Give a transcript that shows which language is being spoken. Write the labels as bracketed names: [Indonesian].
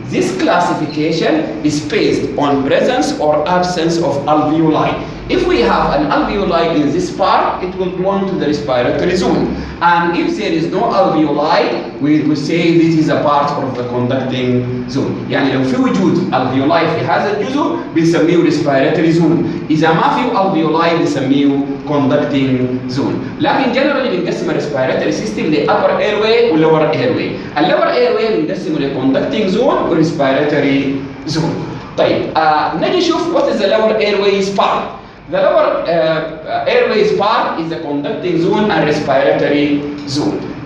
[English] This classification is based on presence or absence of alveoli. If we have an alveoli in this part, it will belong to the respiratory zone. And if there is no alveoli, we will say this is a part of the conducting zone. [Arabic] يعني لو في وجود alveoli في هذا الجزء بنسميه respiratory zone. إذا ما في alveoli بنسميه conducting zone. لكن generally بنقسم respiratory system ل upper airway و lower airway. lower airway بنقسمه ل conducting zone و respiratory zone. طيب نجي نشوف [English] what is the lower airways part. The lower airways part is the conducting zone and respiratory zone.